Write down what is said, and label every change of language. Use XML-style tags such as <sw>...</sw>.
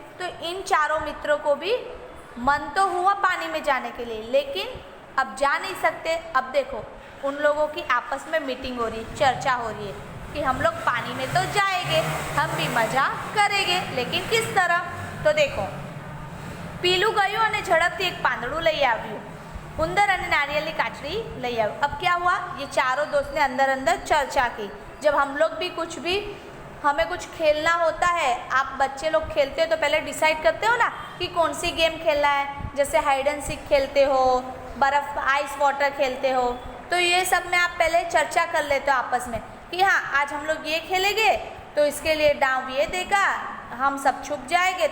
<hi>तो इन चारों मित्रों को भी मन तो हुआ पानी में जाने के लिए, लेकिन अब जा नहीं सकते। अब देखो उन लोगों की आपस में मीटिंग हो रही है, चर्चा हो रही है कि हम लोग पानी में तो जाएंगे, हम भी मज़ा करेंगे, लेकिन किस तरह। तो देखो पीलू गयो</hi> <gu>અને ઝડપથી એક પાંદડું લઈ આવ્યું, ઉંદર અને નારિયેળની કાચરી લઈ આવ્યું।</gu> <hi>अब क्या हुआ, ये चारों दोस्त ने अंदर अंदर चर्चा की। जब हम लोग भी हमें कुछ खेलना होता है, आप बच्चे लोग खेलते हो तो पहले डिसाइड करते हो ना कि कौन सी गेम खेलना है। जैसे हाइड एंड सीक खेलते हो, बर्फ़ आइस वाटर खेलते हो, तो ये सब में आप पहले चर्चा कर लेते हो आपस में कि हाँ आज हम लोग ये खेलेंगे, तो इसके लिए डांव ये देगा, हम सब छुप जाएंगे।</hi>